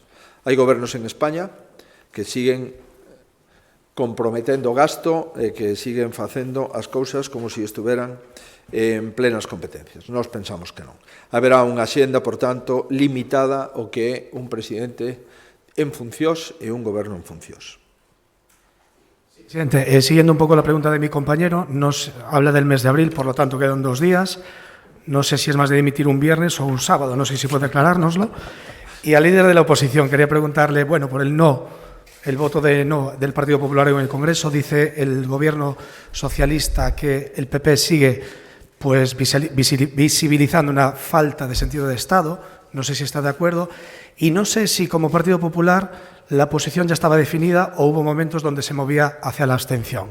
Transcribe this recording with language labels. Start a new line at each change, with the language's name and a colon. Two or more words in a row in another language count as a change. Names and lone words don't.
Galician: Hai gobernos en España que siguen comprometendo gasto e que siguen facendo as cousas como se estuveran en plenas competencias. Nós pensamos que non. Haberá unha axenda, por tanto, limitada ao que é un presidente en funcións e un goberno en funcións.
Spanish: Presidente, siguiendo un poco la pregunta de mi compañero, nos habla del mes de abril, por lo tanto quedan 2 días. No sé si es más de dimitir un viernes o un sábado, no sé si puede aclarárnoslo. Y al líder de la oposición quería preguntarle, bueno, por el no, el voto de no del Partido Popular en el Congreso, dice el gobierno socialista que el PP sigue pues visibilizando una falta de sentido de Estado, no sé si está de acuerdo, y no sé si como Partido Popular la posición ya estaba definida o hubo momentos donde se movía hacia la abstención.